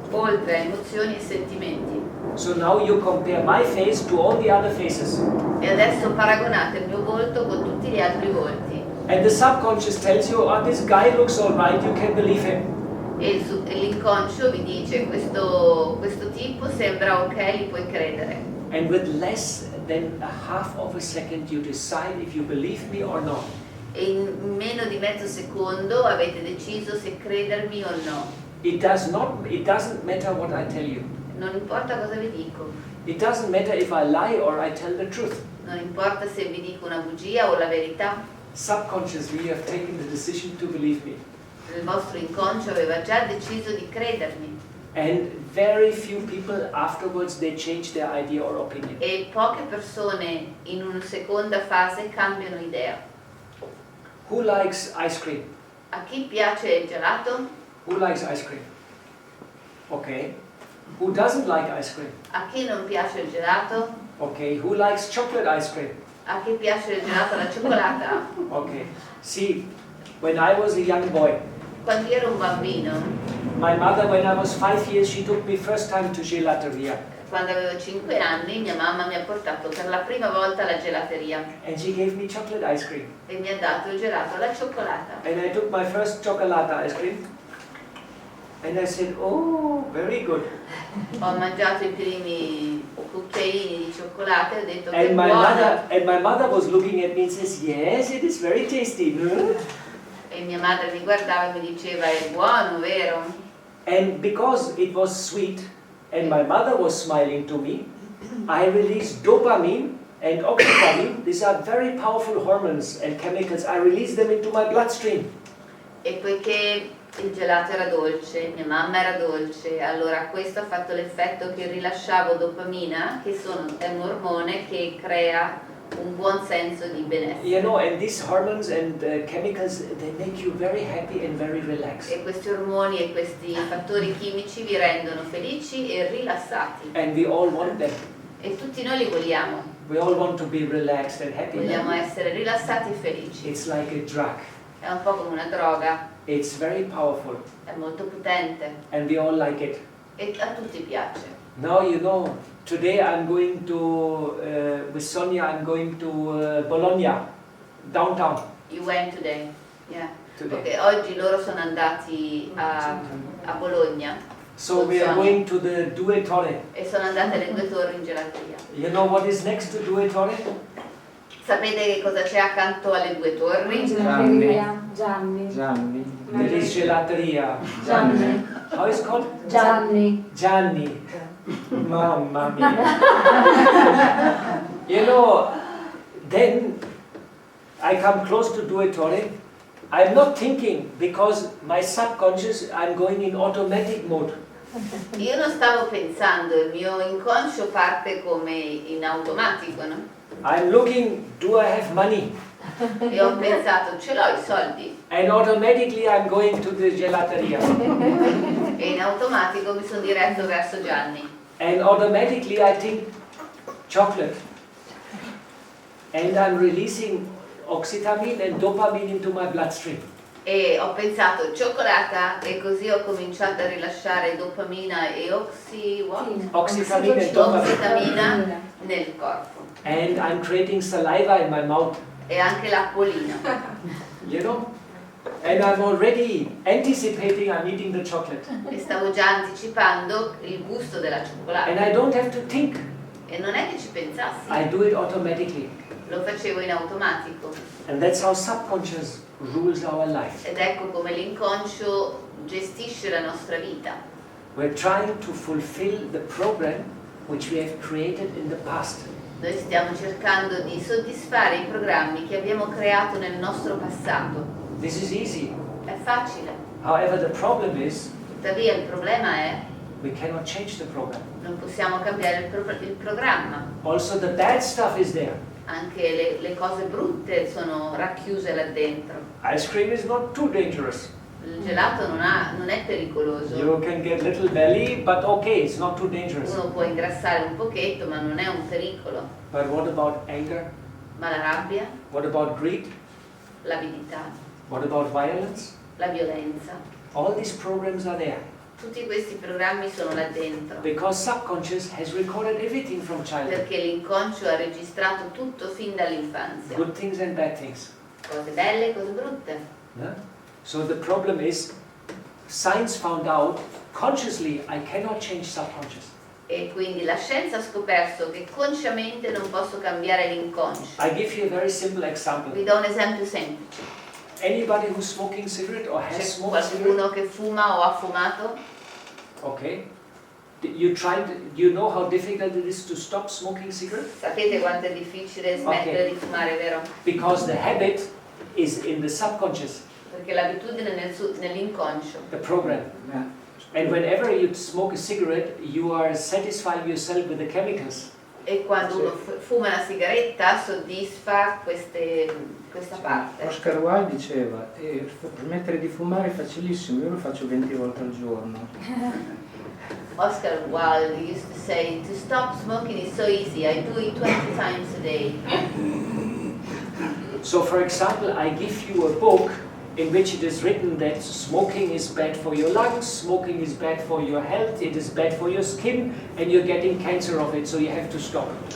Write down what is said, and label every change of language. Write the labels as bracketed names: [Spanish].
[Italian] oltre a emozioni e sentimenti. [English] So now you compare my face to all the other faces. [Italian] E adesso paragonate il mio volto con tutti gli altri volti. [English] And the subconscious tells you, oh, this guy looks all right, you can believe him. [Italian] E l'inconscio vi dice questo tipo sembra ok, gli puoi credere. [English] And with less than a half of a second you decide if you believe me or not. [Italian] E in meno di mezzo secondo avete deciso se credermi o no. [English] It doesn't matter what I tell you. [Italian] Non importa cosa vi dico, [English] It doesn't matter if I lie or I tell the truth. [Italian] non importa se vi dico una bugia o la verità. [English] Subconsciously, you have taken the decision to believe me. [Italian] Il vostro inconscio aveva già deciso di credermi [English] And very few people afterwards, they change their idea or opinion. [Italian] e poche persone in una seconda fase cambiano idea. [English] Who likes ice cream? [Italian] A chi piace il gelato? [English] Who likes ice cream? Okay. Who doesn't like ice cream? [Italian] A chi non piace il gelato? [English] Okay. Who likes chocolate ice cream? [Italian] A chi piace il gelato alla cioccolata? [English] Okay. See, when I was a young boy, [Italian] Quando ero un bambino, [English] my mother, when I was 5 years, she took me first time to gelateria. [Italian] quando avevo 5 anni, mia mamma mi ha portato per la prima volta alla gelateria [English] And she gave me chocolate ice cream. e mi ha dato il gelato alla cioccolata. And I took my first chocolate ice cream. And I said, oh, very good. [Italian] Ho mangiato i primi cucchiaini di cioccolato e ho detto che [English] And [Italian] buona. [English] my mother was looking at me and says, yes, it is very tasty. [Italian] E mia madre mi guardava e mi diceva è buono, vero? [English] And because it was sweet and my mother was smiling to me, I released dopamine and oxytocin. These are very powerful hormones and chemicals. I released them into my bloodstream. [Italian] E poiché il gelato era dolce, mia mamma era dolce, allora questo ha fatto l'effetto che rilasciavo dopamina, che è un ormone che crea un buon senso di benessere. [English] You know, and these hormones and chemicals, they make you very happy and very relaxed. [Italian] E questi ormoni e questi fattori chimici vi rendono felici e rilassati. [English] And we all want them. [Italian] E tutti noi li vogliamo. [English] We all want to be relaxed and happy. [Italian] Vogliamo essere rilassati e felici. [English] It's like a drug. [Italian] È un po' come una droga, [English] It's very powerful [Italian] è molto potente [English] and we all like it. [Italian] e a tutti piace. [English] Now, you know, today I'm going to, with Sonia, I'm going to Bologna, downtown. You went today? Yeah. Today. [Italian] Ok, oggi loro sono andati a Bologna [English] So we are going to the Due Torre. [Italian] e sono andate alle Due Torri in gelateria. [English] You know what is next to Due Torre? [Italian] Sapete che cosa c'è accanto alle Due Torri? Gelateria. Gianni. [English] There is gelateria. Gianni. How is it called? Gianni. [Italian] Gianni. Mamma mia. [English] You know, then I come close to Due Torre. I'm not thinking because my subconscious, I'm going in automatic mode. [Italian] Io non stavo pensando, il mio inconscio parte come in automatico, no? [English] I'm looking, do I have money? [Italian] E ho pensato, ce l'ho i soldi. [English] And automatically I'm going to the gelateria. [Italian] E in automatico mi sono diretto verso Gianni. [English] And automatically I think chocolate. And I'm releasing oxytocin and dopamine into my bloodstream. [Italian] E ho pensato cioccolata e così ho cominciato a rilasciare dopamina e [English] Oxytocin and dopamine. [Italian] ossitamina nel corpo. [English] And I'm creating saliva in my mouth, [Italian] E anche l'acquolina. [English] you know? And I'm already anticipating I'm eating the chocolate. [Italian] E stavo già anticipando il gusto della cioccolata. [English] And I don't have to think. [Italian] E non è che ci pensassi, [English] I do it automatically. [Italian] lo facevo in automatico. [English] And that's how subconscious rules our life. [Italian] Ed ecco come l'inconscio gestisce la nostra vita. [English] We're trying to fulfill the program which we have created in the past. [Italian] Noi stiamo cercando di soddisfare i programmi che abbiamo creato nel nostro passato. [English] This is easy. [Italian] È facile. [English] However, the problem is [Italian] Tuttavia il problema è [English] we cannot change the program. [Italian] non possiamo cambiare il programma. [English] Also, the bad stuff is there. [Italian] Anche le cose brutte sono racchiuse là dentro. [English] Ice cream is not too dangerous. [Italian] Il gelato non è pericoloso. [English] You can get little belly, but okay, it's not too dangerous. [Italian] Uno può ingrassare un pochetto, ma non è un pericolo. [English] But what about anger? [Italian] Ma la rabbia, [English] What about greed? [Italian] l'avidità, [English] What about violence? [Italian] la violenza, [English] All these programs are there [Italian] tutti questi programmi sono là dentro. [English] because subconscious has recorded everything from childhood. [Italian] Perché l'inconscio ha registrato tutto fin dall'infanzia. [English] Good things and bad things. [Italian] Cose belle e cose brutte. [English] Yeah? So the problem is, science found out consciously I cannot change subconscious. [Italian] E quindi la scienza ha scoperto che consciamente non posso cambiare l'inconscio. [English] I give you a very simple example. [Italian] Vi do un esempio semplice. [English] Anybody who's smoking cigarette or has [Italian] C'è [English] smoked cigarette? [Italian] qualcuno che fuma o ha fumato? [English] Okay. You know how difficult it is to stop smoking cigarette? [Italian] Sapete quanto è difficile smettere di fumare, vero? [English] Because the habit is in the subconscious, [Italian] Perché l'abitudine è nell'inconscio. [English] the program. Yeah. And whenever you smoke a cigarette, you are satisfying yourself with the chemicals. [Italian] E quando uno fuma una sigaretta soddisfa questa parte. Oscar Wilde diceva, smettere di fumare è facilissimo, io lo faccio 20 volte al giorno. [English] Oscar Wilde used to say, to stop smoking is so easy, I do it 20 times a day. So for example, I give you a book in which it is written that smoking is bad for your lungs, smoking is bad for your health, it is bad for your skin, and you're getting cancer of it, so you have to stop.